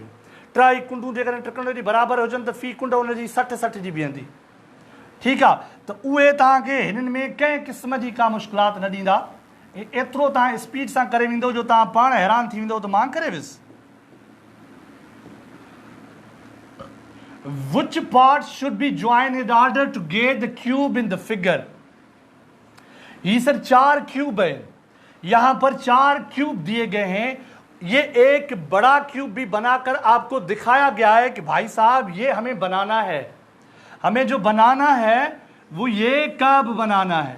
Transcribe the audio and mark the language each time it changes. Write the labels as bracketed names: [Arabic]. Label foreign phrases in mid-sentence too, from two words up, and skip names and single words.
[Sindhi] 3 कुंडूं जेकॾहिं त्रिकोणमिति बराबरि हुजनि त फ़ी कुंड हुनजी 60-60 जी बीहंदी, ठीकु आहे। त उहे तव्हांखे हिननि में कंहिं क़िस्म जी का मुश्किलात न ॾींदा। एतिरो तव्हां स्पीड सां करे वेंदो जो तव्हां पाण हैरान थी वेंदो त मां करे वियुसि। [English] Which parts should be joined in order to get the cube in the figure? [Hindi] ये सर 4 क्यूब है, यहां पर 4 क्यूब दिए गए हैं। ये एक बड़ा क्यूब भी बनाकर आपको दिखाया गया है कि भाई साहब ये हमें बनाना है, हमें जो बनाना है वो ये कब बनाना है।